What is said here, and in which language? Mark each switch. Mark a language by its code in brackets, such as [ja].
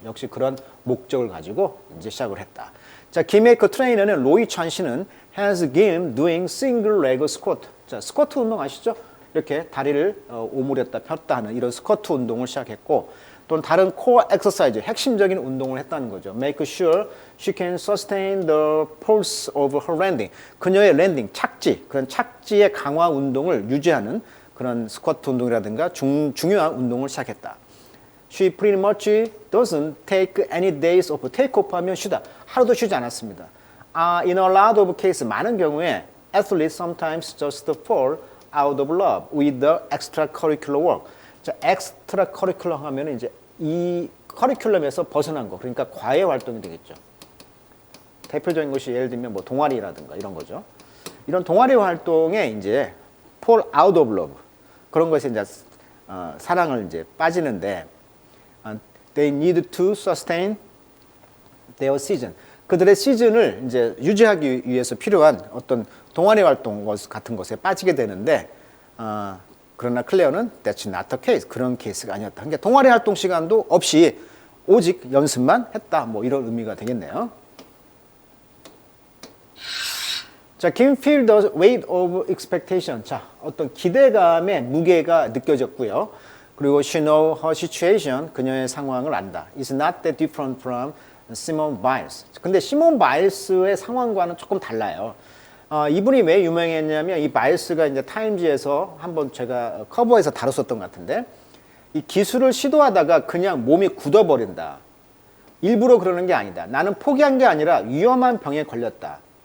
[ko] 역시 그런 목적을 가지고 이제 시작을 했다. 자, 김의 그 트레이너는 로이 찬 씨는 [en] has Kim doing single leg squat. [ko] 자, 스쿼트 운동 아시죠? 이렇게 다리를 오므렸다 폈다 하는 이런 스쿼트 운동을 시작했고, 또는 다른 코어 엑서사이즈, 핵심적인 운동을 했다는 거죠. [en] Make sure she can sustain the pulse of her landing. [ko] 그녀의 랜딩, 착지, 그런 착지의 강화 운동을 유지하는 그런 스쿼트 운동이라든가 중요한 운동을 시작했다. [en] She pretty much doesn't take any days off. [ko] take off 하면 쉬다. 하루도 쉬지 않았습니다. [en] In a lot of cases, [ko] 많은 경우에 [en] athletes sometimes just fall out of love with the extracurricular work. [ko] 자, extracurricular 하면 이제 이 커리큘럼에서 벗어난 거, 그러니까 과외 활동이 되겠죠. 대표적인 것이 예를 들면 뭐 동아리라든가 이런 거죠. 이런 동아리 활동에 이제 fall out of love, 그런 것에 이제 사랑을 이제 빠지는데, [en] they need to sustain their season. [ko] 그들의 시즌을 이제 유지하기 위해서 필요한 어떤 동아리 활동 같은 것에 빠지게 되는데, 그러나 클레어는 [en] that's not the case. [ko] 그런 케이스가 아니었다. 그러니까 동아리 활동 시간도 없이 오직 연습만 했다. 뭐 이런 의미가 되겠네요. [en] 자, Kim feel the weight of expectation. [ko] 자, 어떤 기대감의 무게가 느껴졌고요. [en] 그리고 she know her situation. [ko] 그녀의 상황을 안다. [en] It's not that different from Simone Biles. [ko] 근데 시몬 바일스의 상황과는 조금 달라요. 이분이 왜 유명했냐면, 이 바일스가 이제 타임지에서 한번 제가 커버에서 다뤘었던 것 같은데, 이 기술을 시도하다가 그냥 몸이 굳어버린다. 일부러 그러는 게 아니다. 나는 포기한 게 아니라 위험한 병에 걸렸다.